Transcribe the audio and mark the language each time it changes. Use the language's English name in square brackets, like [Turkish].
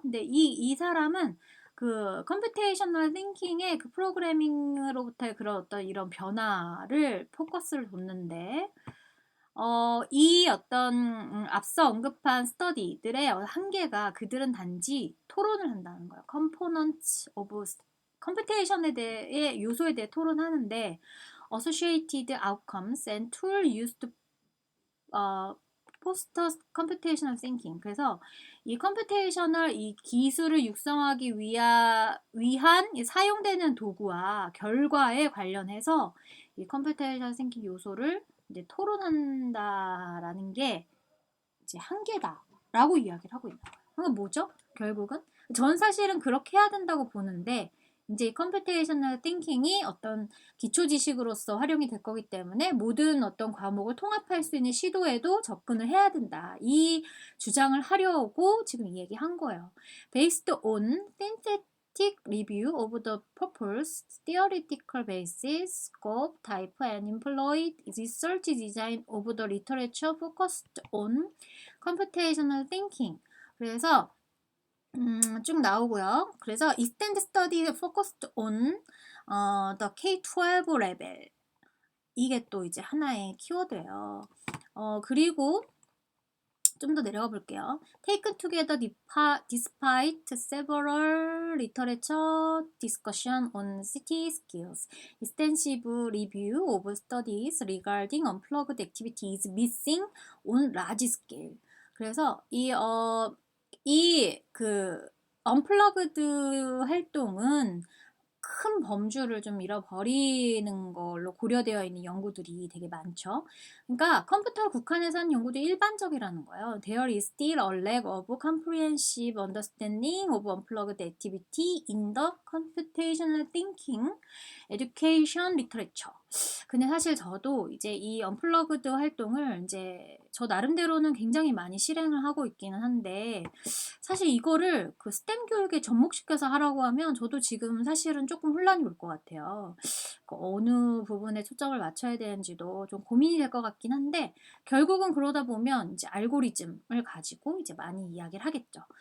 [Korean] 근데 이 사람은 그 컴퓨테이셔널 띵킹의 그 프로그래밍으로부터의 그런 어떤 이런 변화를 포커스를 뒀는데 이 어떤 앞서 언급한 스터디들의 한계가 그들은 단지 토론을 한다는 거예요. [English] Components of [Korean] 컴퓨테이션에 대해 요소에 대해 토론하는데 [English] associated outcomes and tool used to foster computational thinking. [Korean] 그래서 이 컴퓨테이셔널 이 기술을 육성하기 위한 사용되는 도구와 결과에 관련해서 이 컴퓨테이션 띵킹 요소를 이제 토론한다라는 게 이제 한계다라고 이야기를 하고 있는 거예요. 그건 뭐죠? 결국은 전 사실은 그렇게 해야 된다고 보는데 이제 이 컴퓨테이셔널 띵킹이 어떤 기초 지식으로서 활용이 될 거기 때문에 모든 어떤 과목을 통합할 수 있는 시도에도 접근을 해야 된다. 이 주장을 하려고 지금 이 얘기한 거예요. [English] Based on synthetic review of the purpose, theoretical basis, scope, type, and employed research design of the literature focused on computational thinking. [Korean] 그래서 쭉 나오고요. 그래서 [English] extend study focused on the K-12 level [Korean] 이게 또 이제 하나의 키워드예요. 그리고 좀 더 내려가 볼게요. [English] Taken together despite several literature discussion on CT skills, extensive review of studies regarding unplugged activity is missing on large scale. [Korean] 그래서 이 이 언플러그드 활동은 큰 범주를 좀 잃어버리는 걸로 고려되어 있는 연구들이 되게 많죠. 그러니까 컴퓨터에 국한해서 한 연구도 일반적이라는 거예요. [English] There is still a lack of comprehensive understanding of unplugged activity in the computational thinking education literature. [Korean] 근데 사실 저도 이제 이 언플러그드 활동을 이제 저 나름대로는 굉장히 많이 실행을 하고 있기는 한데, 사실 이거를 그 스템 교육에 접목시켜서 하라고 하면 저도 지금 사실은 조금 혼란이 올 것 같아요. 그 어느 부분에 초점을 맞춰야 되는지도 좀 고민이 될 것 같긴 한데, 결국은 그러다 보면 이제 알고리즘을 가지고 이제 많이 이야기를 하겠죠.